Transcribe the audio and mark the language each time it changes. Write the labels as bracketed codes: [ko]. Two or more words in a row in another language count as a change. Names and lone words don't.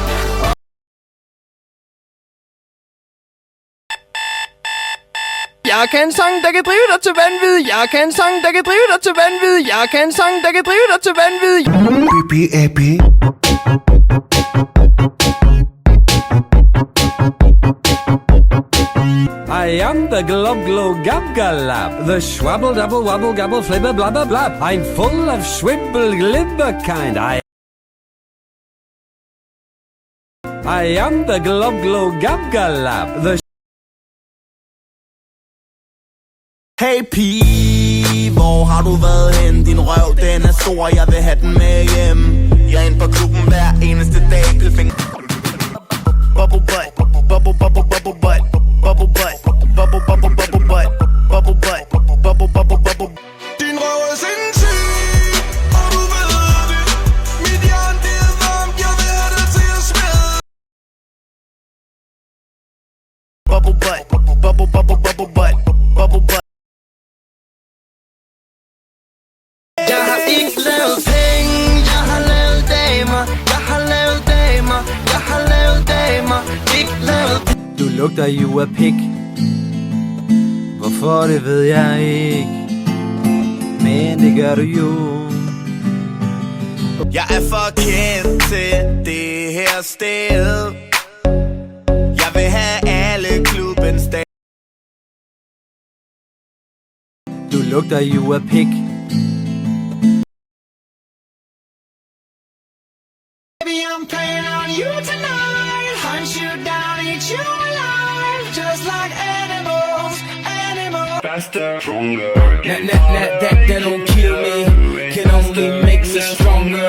[da] Jeg kan en sang, der kan drive dig til vanvid. Jeg kan en sang, der kan drive dig til vanvid. Jeg kan en sang, der kan drive dig til vanvid. [en] I am the glob glow gab galab, the schwabble double wabble gabble flibber blabber blab. I'm full of schwibble glibber kind. I am the glob glow gab galab, the. [da] Hey pige, hvor har du været hen? Din røv, den er stor, jeg vil have den med hjem. Jeg er inde på klubben hver eneste dag. Pilfinger. [en] Bubble butt, bubble bubble bubble butt, bubble butt, bubble bubble bubble butt, bubble butt, bubble bubble bubble. [da] Din røv er sindssyg, og du ved det. Mit hjerte det er varmt, jeg vil have det til at smide. [en] Bubble butt, bubble bubble bubble butt, bubble butt. [da] Jeg har ikke lavet penge, jeg har lavet damer. Jeg har lavet damer, jeg har lavet damer. Ikke lavet penge. Du lugter jo af pik. Hvorfor det ved jeg ikke, men det gør du jo. Jeg er for kendt til det her sted. Jeg vil have alle klubbens dage. Du lugter jo af pik. [en] Baby, I'm playing on you tonight. Hunt you down, eat you alive. Just like animals, animals. Faster, stronger. That don't kill me, can only make us stronger.